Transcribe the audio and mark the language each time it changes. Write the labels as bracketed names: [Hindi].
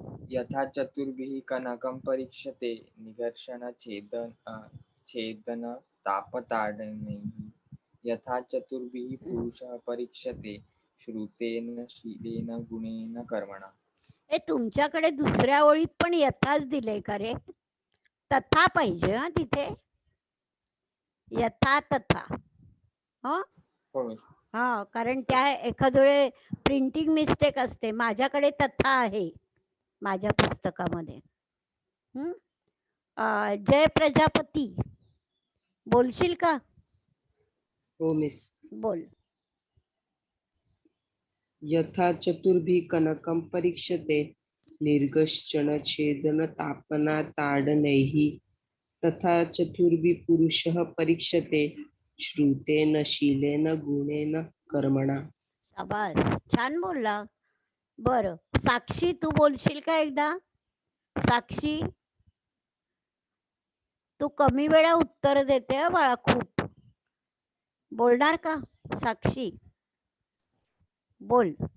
[Sanskrit] यथा चतुर्भिः कनकं परीक्षते निघर्षण छेदन तापताडनैः. यथा चतुर्भिः पुरुषः परीक्षते श्रुतेन शीलेन गुणेन कर्मणा. [Marathi] हे तुमच्याकडे दुसऱ्या ओळीत पण यथाच दिले का रे? तथा पाहिजे हा तिथे. यथा तथा. कारण त्या एखाद्या वेळे प्रिंटिंग मिस्टेक असते. माझ्याकडे तथा आहे माझ्या पुस्तकामध्ये. जय प्रजापती, बोलशील का? हो मिस. बोल. [Sanskrit] यथा चतुर्भिः कनकं परीक्षते निर्घर्षण छेदन तापना ताडनैः. तथा चतुर्भिः पुरुषः परीक्षते श्रुतेन शीलेन गुणेन कर्मणा. [Marathi] शाबास, छान बोलला. बर, साक्षी तू बोलशील का एकदा? साक्षी, तू कमी वेळा उत्तर देते बाळा खूप. बोलणार का साक्षी? बोल.